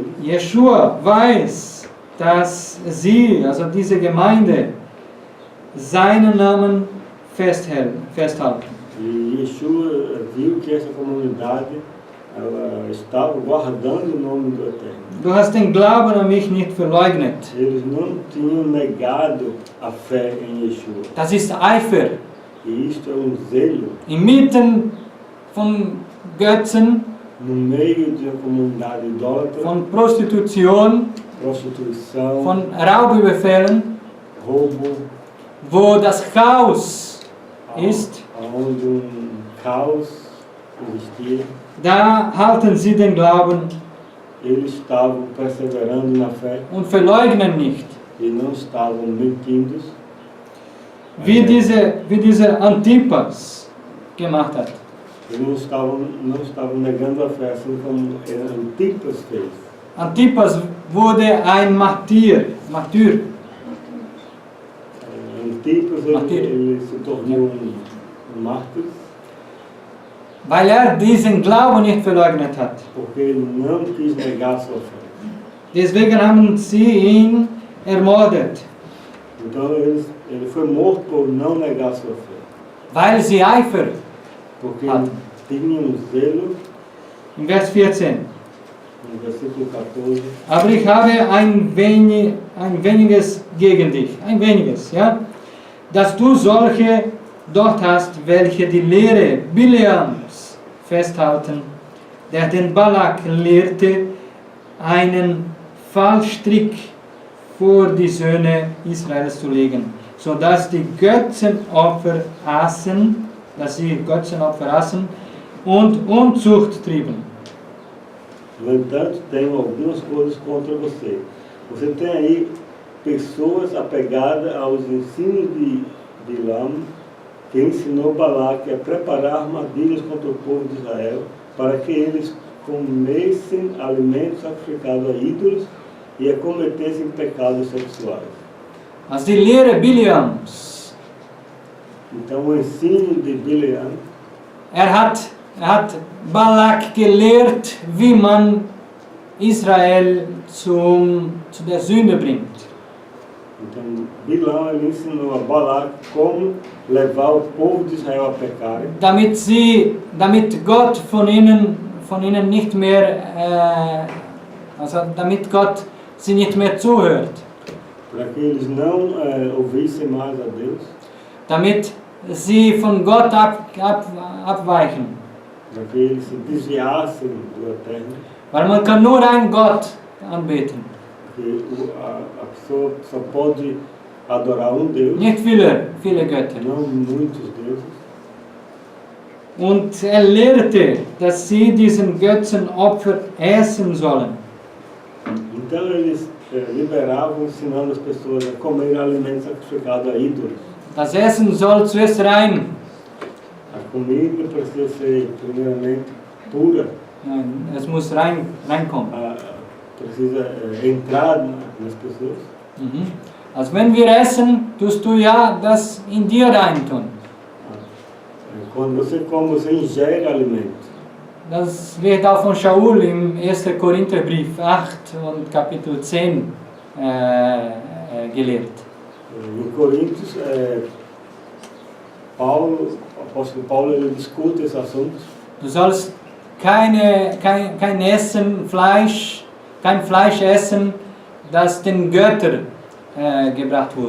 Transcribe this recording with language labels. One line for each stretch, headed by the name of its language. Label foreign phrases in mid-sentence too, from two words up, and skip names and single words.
German: Jeschua weiß, dass sie, also diese Gemeinde, seinen Namen festhalten.
Portuguese: E Yeshua viu que essa comunidade ela estava guardando o nome do Eterno.
German: Du hast den Glauben an mich nicht verleugnet.
Portuguese: Eles não tinham negado a fé em Yeshua.
German: Das ist Eifer.
Portuguese: E isto é zelo.
German: Inmitten von Götzen,
Portuguese: No meio de uma comunidade idólatra,
German: von Prostitution,
Portuguese: prostituição,
German: von Raubüberfällen,
Portuguese: roubo,
German: wo das Chaos ist,
Portuguese: onde caos existia.
German: da halten sie den Glauben
Portuguese: Eles estavam perseverando na fé
German: und verleugnen nicht.
Portuguese: e não estavam mentindo,
German: Wie diese Antipas gemacht hat.
Portuguese: e não estavam negando a fé, assim como Antipas fez.
German: Antipas wurde ein Martyr.
Portuguese: Antipas Martírio. ele se tornou mártir
German: Weil diesen Glauben nicht verleugnet hat.
Portuguese: porque ele não quis negar sua fé.
German: Deswegen haben sie ihn ermordet.
Portuguese: Então ele foi morto por não negar sua fé,
German: Weil sie Eifer
Portuguese: porque
German: hatten.
Portuguese: tinham zelo.
German: Im Vers 14.
Portuguese: No versículo 14,
German: Aber ich habe ein weniges gegen dich. Ein weniges, ja? Dass du solche dort hast, welche die Lehre Bileams festhalten, der den Balak lehrte, einen Fallstrick vor die Söhne Israels zu legen, sodass die Götzenopfer aßen, und Unzucht trieben.
Portuguese: no entanto, tenho algumas coisas contra você. Você tem aí pessoas apegadas aos ensinos de Bilam, que ensinou Balaque a preparar armadilhas contra o povo de Israel, para que eles comessem alimentos sacrificados a ídolos e a cometessem pecados sexuais.
German: Also die Lehre Bileams,
Portuguese: Então, o ensino de Bileam,
German: er hat Balak gelehrt, wie man Israel zu der Sünde bringt.
Portuguese: então Bilam ele ensinou a Balaque como levar o povo de Israel a pecar,
German: Damit Gott von ihnen nicht mehr, damit Gott sie nicht mehr zuhört.
Portuguese: para que eles não ouvissem mais a Deus,
German: Damit sie von Gott abweichen.
Portuguese: para que eles se desviassem do Eterno,
German: Weil man kann nur einen Gott anbeten.
Portuguese: porque a pessoa só pode adorar um Deus,
German: Nicht viele Götter.
Portuguese: não muitos deuses.
German: Und er lehrte, dass sie diesen Götzenopfer essen sollen.
Portuguese: Então eles liberavam, ensinando as pessoas a comer alimentos sacrificados a ídolos.
German: Das Essen soll zuerst rein.
Portuguese: A comida precisa ser primeiramente pura,
German: Es muss reinkommen.
Portuguese: precisa entrar nas pessoas.
German: Also wenn wir essen, tust du ja das in dir reintun.
Portuguese: Quando você come, você ingere alimento.
German: Das wird auch von Shaul im 1. Korintherbrief 8 und Kapitel 10 gelehrt.
Portuguese: Em Coríntios, o apóstolo Paulo ele discute esse assunto.
German: Du sollst kein Fleisch essen, das den Göttern gebracht wurde.